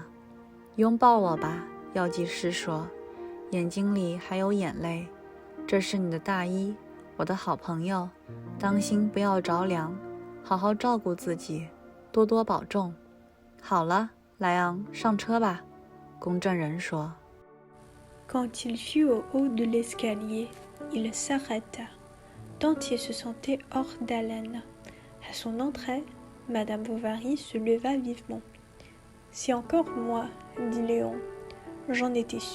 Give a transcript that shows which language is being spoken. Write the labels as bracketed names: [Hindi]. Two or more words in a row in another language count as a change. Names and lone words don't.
[Chinese] 拥抱我吧，药剂师说，眼睛里还有眼泪。这是你的大衣，我的好朋友，当心不要着凉，好好照顾自己，多多保重。好了，莱昂，上车吧，公证人说。 [French] Quand il fut au haut de l'escalier, il s'arrêta, tant il se sentait hors d'haleine. À son entrée, Madame Bovary se leva vivement. « C'est encore moi, dit Léon. J'en étais sûre.